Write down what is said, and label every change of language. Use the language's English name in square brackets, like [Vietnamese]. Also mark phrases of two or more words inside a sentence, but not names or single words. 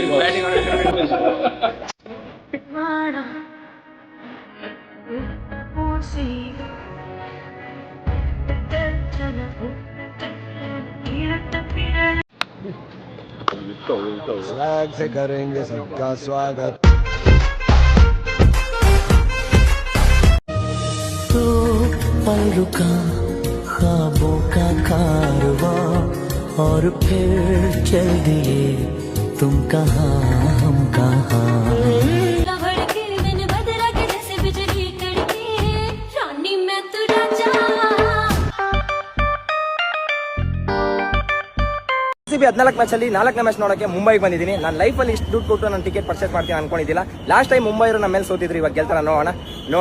[Hindi] Swag से करेंगे सबका स्वागत. तो पल रुका ख्वाबों का कारवां और फिर चल दिए तुम कहाँ हम कहाँ [Kannada] RCB 14 ಮ್ಯಾಚ್ ಅಲ್ಲಿ 4ನೇ ಮ್ಯಾಚ್ ನೋಡಕ್ಕೆ ಮುಂಬೈಗೆ ಬಂದಿದ್ದೀನಿ. ನಾನು ಲೈಫಲ್ಲಿ ಇಷ್ಟು ದುಡ್ಡು ಕೊಟ್ಟು ನಾನು ಟಿಕೆಟ್ ಪರ್ಚೇಸ್ ಮಾಡ್ತೀನಿ ಅನ್ಕೊಂಡಿದ್ದಿಲ್ಲ. ಲಾಸ್ಟ್ ಟೈಮ್ ಮುಂಬೈ ಅವರು ನಮ್ಮ ಮೇಲೆ ಸೋತಿದ್ರು, ಇವಾಗ ಗೆಲ್ತಾರ ನೋಡೋಣ.